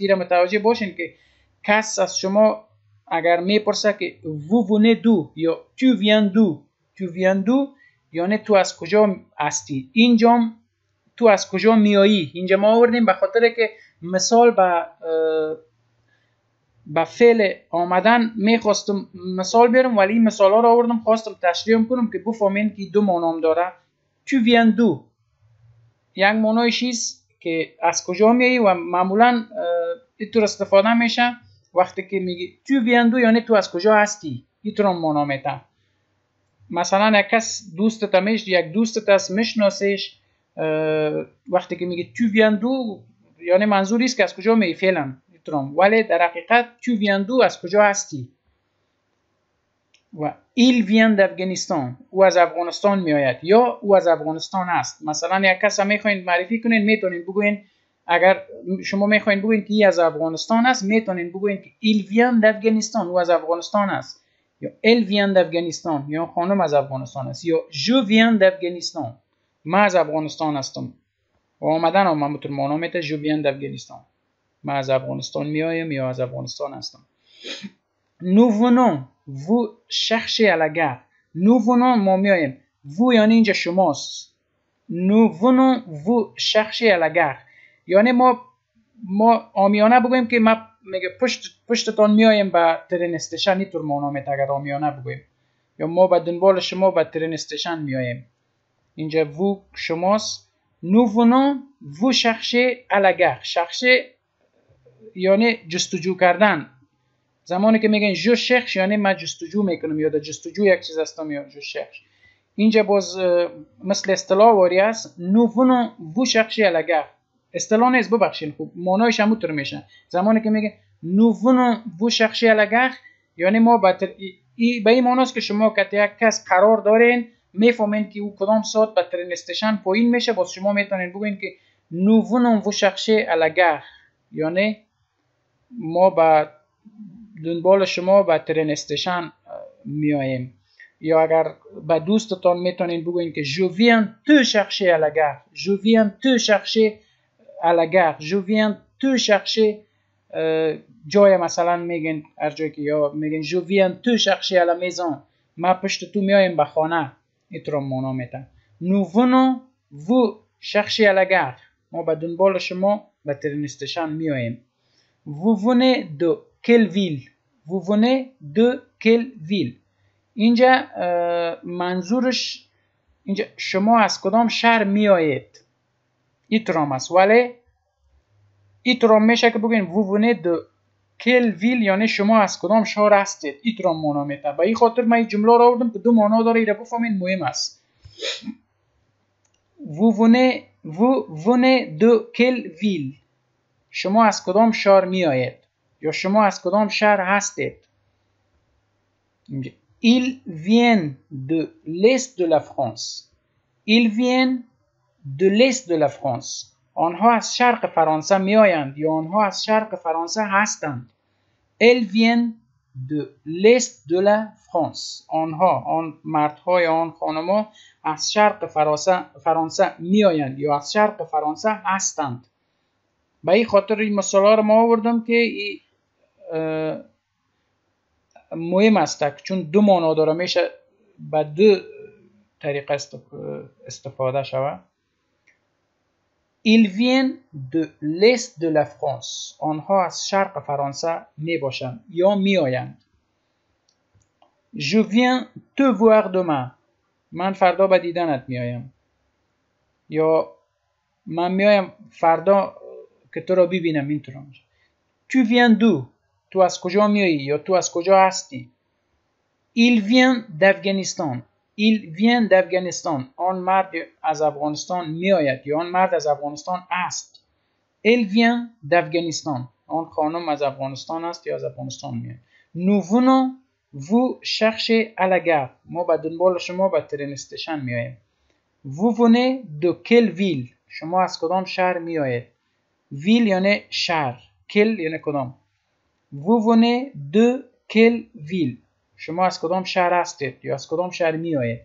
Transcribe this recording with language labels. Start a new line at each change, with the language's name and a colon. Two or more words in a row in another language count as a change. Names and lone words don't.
Persian: این را متوجه باشین که کس از شما اگر میپرسه که
French: vous venez d'où
Persian: یا
French: tu viens d'où
Persian: یعنی تو از کجا هستی. اینجا تو از کجا میایی اینجا ما آوردیم به خاطر که مثال با فعل آمدن میخواستم مثال بیارم، ولی این مثال ها رو آوردم خواستم تشریح کنم که بفهمین که دو معنی داره.
French: tu viens d'où
Persian: یک معنیش است که از کجا میایی و معمولا اینطور استفاده میشه وقتی که میگی
French: tu viens d'où
Persian: یعنی تو از کجا هستی. اینطور معنی میده. مثلا یک کس دوستت میشه، یک دوستت است میشناسیش، وقتی که میگه
French: tu viens d'où
Persian: یعنی منظور است که از کجا میایی فعلا، ولی در حقیقت
French: tu viens d'où
Persian: از کجا هستی. و
French: il vient d'Afghanistan
Persian: او از افغانستان میآید یا او از افغانستان است. مثلا یک کس میخواین معرفی کنین میتونین بگوین، اگر شما میخواین بگوین که ای از افغانستان است میتونین بگوین که
French: il vient d'Afghanistan
Persian: او از افغانستان است، یا
French: elle vient d'Afghanistan
Persian: یا خانم از افغانستان است، یا
French: je viens d'Afghanistan
Persian: من از افغانستان هستم. و آمدن هم بطور معنا میته
French: je viens d'Afghanistan
Persian: من از افغانستان میایم یا از افغانستان هستم.
French: nous venons vous chercher à la gare. nous venons
Persian: ما میایم، vous یعنی اینجا شماست.
French: nous venons vous chercher à la gare
Persian: یعنی ما آمیانه بگویم که ما میگه پشتتان میایم به
English: train station.
Persian: اینطور معنا میته اگر آمیانه بگویم، یا ما به دنبال شما به
English: train station
Persian: میایم. اینجا vous شماست.
French: nous venons vous chercher à la gare.
Persian: chercher یعنی جستجو کردن. زمانی که میگن
French: je cherche
Persian: یعنی من جستجو میکنم یا در جستجو یک چیز هستم یا
French: je cherche.
Persian: اینجا باز مثل اصطلاح واری است
French: nous venons vous chercher à la gare.
Persian: اصطلاح نیست ببخشید، خوب معنایش هم اونطور میشه. زمانی که میگه
French: nous venons vous chercher à la gare
Persian: یعنی ما به این معناست که شما که یک کس قرار دارین میفهمین که او کدام ساعت به
English: train station
Persian: پایین میشه، باز شما میتونین بگین که
French: nous venons vous chercher à la gare
Persian: یعنی ما به دنبال شما به
English: train station
Persian: میاییم. یا اگر به دوستتان میتونین بگوین که
French: je viens te chercher à la gare. je viens te chercher à la gare. je viens te chercher
Persian: جای مثلا میگن هر جایی که، یا میگن
French: je viens te chercher à la maison
Persian: ما پشت تو میایم به خانه. اینطور معنا میده.
French: nous venons vous chercher à la gare
Persian: ما به دنبال شما به
English: train station
Persian: میاییم.
French: vous venez de quelle ville. vous venez de quelle ville
Persian: اینجا منظورش اینجا شما از کدام شهر میایید. اینطور است، ولی اینطور میشه که بگین
French: vous venez de quelle ville
Persian: یعنی شما از کدام شهر هستید. اینطور معنا میده. به این خاطر من این جمله را آوردم که دو معنا داره، اینا بفهمین مهم است.
French: vous venez de quelle ville
Persian: شما از کدام شهر میایید یا شما از کدام شهر هستید.
French: ils viennent de l'est de la France. ils viennent de l'est de la France
Persian: آنها از شرق فرانسه میآیند یا آنها از شرق فرانسه هستند.
French: elles viennent de l'est de la France
Persian: آنها، آن مردهای آن خانم‌ها از شرق فرانسه میآیند یا از شرق فرانسه هستند. به این خاطر این مثالا رو ما آوردم که مهم است چون دو معنا داره، میشه به دو طریقه استفاده شود.
French: ils viennent de l'est de la France
Persian: آنها از شرق فرانسه می باشند یا می آیند.
French: je viens te voir demain
Persian: من فردا به دیدنت می آیم، یا من می آیم فردا که تو را ببینم. اینطور میشه.
French: tu viens d'où
Persian: تو از کجا میایی یا تو از کجا هستی.
French: il vient d'Afghanistan il vient d'Afghanistan
Persian: آن مرد از افغانستان میآید یا آن مرد از افغانستان است.
French: elle vient d'Afghanistan
Persian: آن خانم از افغانستان است یا از افغانستان میآید.
French: nous venons vous chercher à la gare
Persian: ما به دنبال شما به
English: train station
Persian: میآییم.
French: vous venez de quelle ville
Persian: شما از کدام شهر میآیید. ویل یعنی شهر، کل یعنی کدام.
French: vous venez de quelle ville
Persian: شما از کدام شهر هستید یا از کدام شهر می آیید.